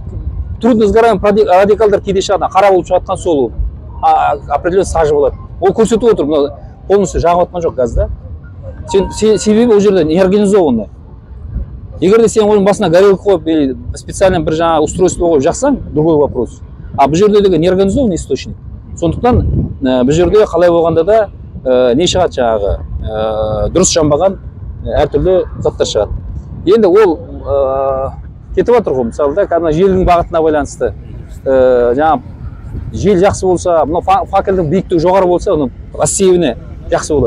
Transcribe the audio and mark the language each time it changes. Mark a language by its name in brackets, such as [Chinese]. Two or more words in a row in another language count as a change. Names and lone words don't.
[Russian] Трудно сгораемый [Kazakh] радикалдар кейде шығады, қара болып шығатқан сол определенный сажы болады. Ол көрсетіп отыр, полностью жағып жатқан жоқ газ да. Себебі ол жерде неорганизованный. Егер де сен оның басына горелка қойып, специально бір жаңа устройство қойып жақсаң, [Russian] другой вопрос. [Kazakh] А бұл жерде деген [Russian] неорганизованный источник. [Kazakh] Сондықтан бұл жерде қалай болғанда да не шығады жаңағы, дұрыс жанбаған әртүрлі заттар шығады. Енді ол кетіп жатыр ғой, мысалы да, қазір желдің бағытына байланысты. Жаңа жел жақсы болса, мына факелдің биіктігі жоғары болса, оның рассеивіне жақсы болады.